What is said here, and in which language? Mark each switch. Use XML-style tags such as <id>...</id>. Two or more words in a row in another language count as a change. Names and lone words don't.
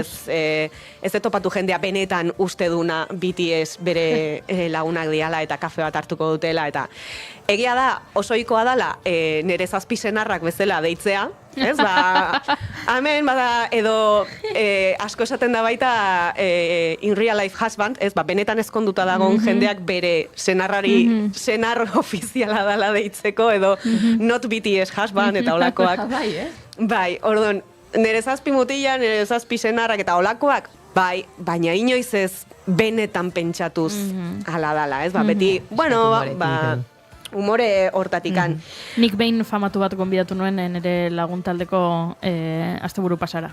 <eu>Ez topatu jendea benetan uste duna BTS bere lagunak diala eta kafe bat hartuko dutela, eta egia da, oso ohikoa dala, nire zazpi senarrak bezala deitzea, ez, ba, hemen, bada, edo asko esaten da baita</eu> <en>in real life husband,</en> <eu>ez, ba, benetan ezkonduta dagoen jendeak bere senarrari senar ofiziala dala deitzeko, edo</eu> <en>not BTS husband,</en> <eu>eta olakoak. Bai, orduan, nire zazpi mutila, nire zazpi senarrak eta olakoak, bai, baina inoiz ez benetan pentsatuz ala dala, ez, ba, beti, bueno, ba, umore hortatikan. Nik behin famatu bat gonbidatu nuen nire laguntaldeko asteburu pasara.</eu>